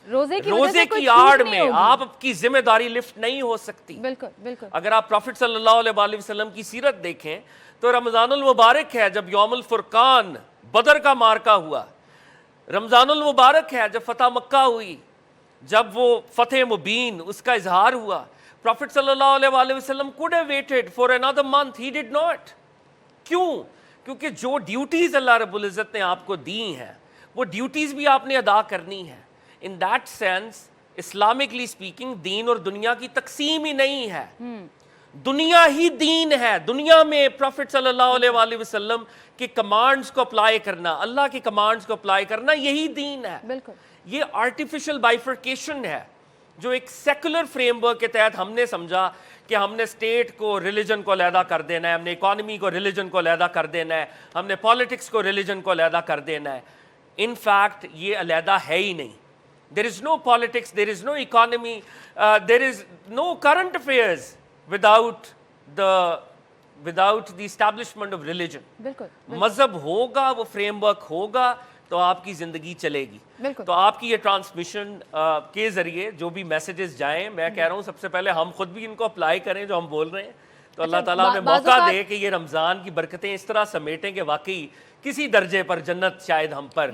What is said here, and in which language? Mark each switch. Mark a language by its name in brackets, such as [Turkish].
[Urdu] روزے کی آڑ میں آپ کی ذمہ داری لفٹ نہیں ہو سکتی. بالکل. اگر آپ پروفٹ صلی اللہ علیہ وآلہ وسلم کی سیرت دیکھیں تو رمضان المبارک ہے جب یوم الفرقان بدر کا مارکا ہوا, رمضان المبارک ہے جب فتح مکہ ہوئی, جب وہ فتح مبین اس کا اظہار ہوا. [English] Prophet صلی اللہ علیہ وآلہ وسلم could have waited for another month, he did not. [Urdu] کیوں؟ کیونکہ جو ڈیوٹیز اللہ رب العزت نے آپ کو دی ہیں وہ ڈیوٹیز بھی آپ نے ادا کرنی ہے. [English] in that sense Islamically speaking [Urdu] دین اور دنیا کی تقسیم ہی نہیں ہے. دنیا ہی دین ہے. دنیا میں پروفٹ صلی اللہ علیہ وآلہ وسلم کے کمانڈز کو اپلائی کرنا, اللہ کے کمانڈز کو اپلائی کرنا, یہی دین ہے. بالکل. یہ آرٹیفیشل بائیفرکیشن ہے جو ایک سیکولر فریم ورک کے تحت ہم نے سمجھا کہ ہم نے اسٹیٹ کو ریلیجن کو علیحدہ کر دینا ہے, ہم نے اکانومی کو ریلیجن کو علیحدہ کر دینا ہے, ہم نے پالیٹکس کو ریلیجن کو علیحدہ کر دینا ہے. [English] in fact [Urdu] یہ علیحدہ ہے ہی نہیں. [English] There is no politics, there is no economy, there is no current affairs without the establishment of religion. [Urdu] بالکل. مذہب ہوگا, وہ فریم ورک ہوگا تو آپ کی زندگی چلے گی. بالکل. تو آپ کی یہ ٹرانسمیشن کے ذریعے جو بھی میسیجز جائیں, میں کہہ رہا ہوں سب سے پہلے ہم خود بھی ان کو اپلائی کریں جو ہم بول رہے ہیں, تو اللہ تعالیٰ ہمیں موقع دے کہ یہ رمضان کی برکتیں اس طرح سمیٹیں کہ واقعی کسی درجے پر جنت شاید ہم پر